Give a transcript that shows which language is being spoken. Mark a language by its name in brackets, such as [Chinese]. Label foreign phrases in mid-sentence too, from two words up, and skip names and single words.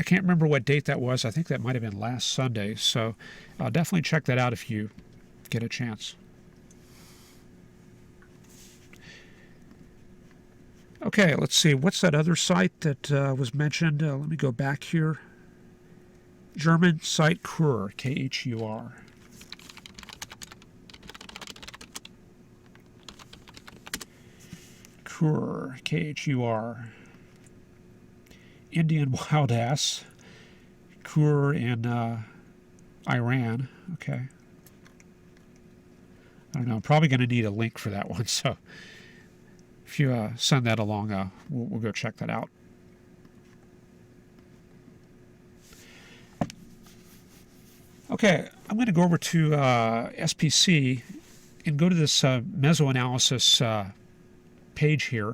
[English] I can't remember what date that was. I think that might have been last Sunday. So definitely check that out if you get a chance. Okay, let's see. What's that other site that was mentioned? Let me go back here. German site Khur, Khur. Khur, Khur. Indian wild ass. Khur in Iran. Okay. I don't know. I'm probably going to need a link for that one. So if you send that along, we'll go check that out. Okay, I'm going to go over to SPC and go to this mesoanalysis page here.